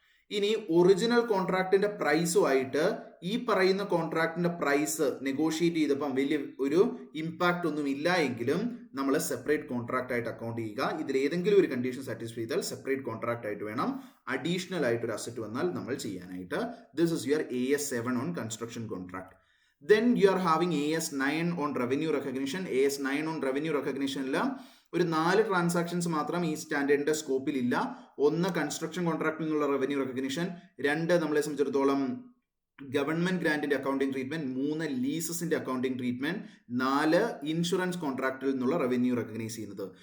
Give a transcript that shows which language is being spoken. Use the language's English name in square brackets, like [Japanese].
[Malayalam] ഇനി ഒറിജിനൽ കോൺട്രാക്ടിന്റെ പ്രൈസുമായിട്ട് ഈ പറയുന്ന കോൺട്രാക്ടിന്റെ പ്രൈസ് നെഗോഷിയേറ്റ് ചെയ്തപ്പം വലിയ ഒരു ഇമ്പാക്ട് ഒന്നും ഇല്ല എങ്കിലും നമ്മൾ സെപ്പറേറ്റ് കോൺട്രാക്ട് ആയിട്ട് അക്കൗണ്ട് ചെയ്യുക. ഇതിൽ ഏതെങ്കിലും ഒരു കണ്ടീഷൻ സാറ്റിസ്ഫൈ ചെയ്താൽ സെപ്പറേറ്റ് കോൺട്രാക്ട് ആയിട്ട് വേണം. അഡീഷണൽ ആയിട്ട് ഒരു അസറ്റ് വന്നാൽ നമ്മൾ ചെയ്യാനായിട്ട്. [English] This is your AS7 on construction contract. Then you are having AS9 on revenue recognition. [Malayalam] AS9 on revenue recognition ഒരു 4 ട്രാൻസാക്ഷൻസ് മാത്രം ഈ സ്റ്റാൻഡേർഡിന്റെ സ്കോപ്പിൽ ഇല്ല. ഒന്ന്, കൺസ്ട്രക്ഷൻ കോൺട്രാക്റ്റിൽ നിന്നുള്ള റവന്യൂ റെക്കഗ്നിഷൻ. 2, നമ്മളെ സംബന്ധിച്ചിടത്തോളം government ഗ്രാന്റിന്റെ accounting treatment. 3, ലീസസിന്റെ accounting treatment. 4, insurance കോൺട്രാക്റ്റിൽ നിന്നുള്ള റവന്യൂ റെക്കഗ്നൈസ് ചെയ്യുന്നത്.